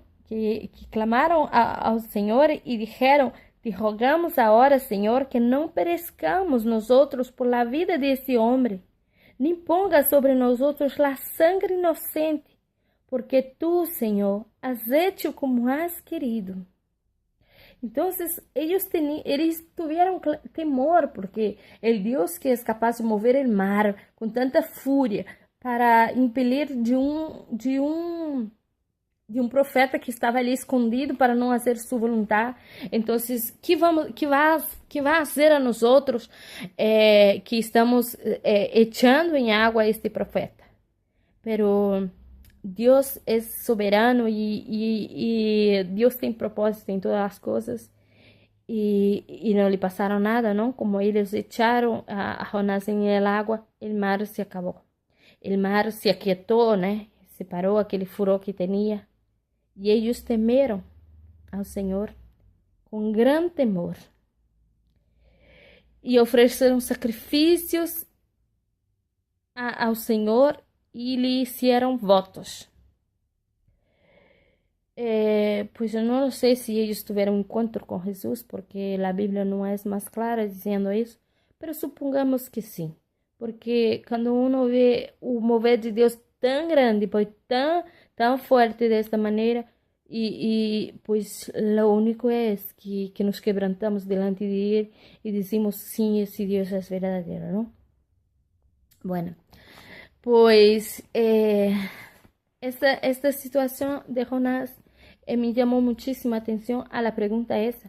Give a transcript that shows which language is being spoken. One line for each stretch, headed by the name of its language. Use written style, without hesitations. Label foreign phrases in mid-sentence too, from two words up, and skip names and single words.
Spanish: Que clamaron al Señor y dijeron, te rogamos ahora, Señor, que no perezcamos nosotros por la vida de este hombre, ni ponga sobre nosotros la sangre inocente, porque tú, Señor, has hecho como has querido. Entonces, ellos tuvieron temor, porque el Dios que es capaz de mover el mar con tanta furia para impelir de un profeta que
Portuguese: estava ali escondido para não fazer sua vontade. Então, que vai fazer a nós outros que estamos echando em água este profeta? Pero Deus é soberano e Deus tem propósito em todas as coisas e não lhe passaram nada, não? Como eles echaram a Jonás em el água, o mar se acabou. O mar se aquietou, né? Se parou aquele furor que tinha. E eles temeram ao Senhor com grande temor e ofereceram sacrifícios ao Senhor e lhe hicieron votos. Pues eu não sei se eles tiveram um encontro com Jesus, porque a Bíblia não é mais clara dizendo isso, mas supongamos que sim, porque quando uno vê o mover de Deus tão grande, pues tão forte desta maneira,
Spanish: y pues lo único es que nos quebrantamos delante de Él y decimos, sí, ese Dios es verdadero, ¿no? Bueno, pues esta situación de Jonás me llamó muchísima atención a la pregunta esa.